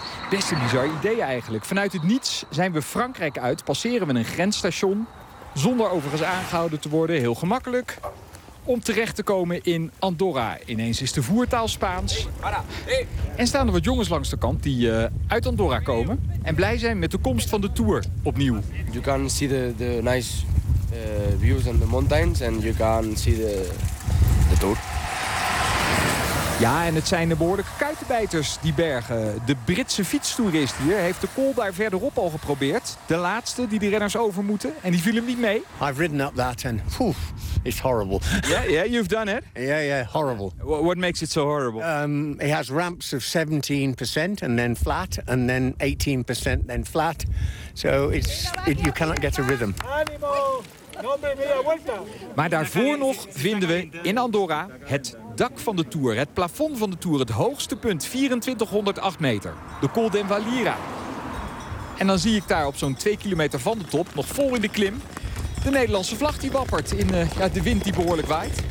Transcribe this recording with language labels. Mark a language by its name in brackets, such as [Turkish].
[Dutch] Best een bizar idee eigenlijk. Vanuit het niets zijn we Frankrijk uit, passeren we een grensstation, zonder overigens aangehouden te worden, heel gemakkelijk, om terecht te komen in Andorra. Ineens is de voertaal Spaans. En staan er wat jongens langs de kant die uit Andorra komen en blij zijn met de komst van de Tour opnieuw. [English] You can see the nice views and the mountains and you can see the Tour. [Dutch] Ja, en het zijn de behoorlijke kuitenbijters, die bergen. De Britse fietstoerist hier heeft de col daar verderop al geprobeerd. De laatste die de renners over moeten. En die viel hem niet mee. [English] I've ridden up that and poof, it's horrible. Yeah, you've done it. Yeah, horrible. What makes it so horrible? It has ramps of 17% and then flat. And then 18% then flat. So you cannot get a rhythm. [Dutch] Maar daarvoor nog vinden we in Andorra het dak van de Tour, het plafond van de Tour, het hoogste punt, 2408 meter, de Col de Envalira. En dan zie ik daar op zo'n 2 kilometer van de top, nog vol in de klim, de Nederlandse vlag die wappert in de wind die behoorlijk waait.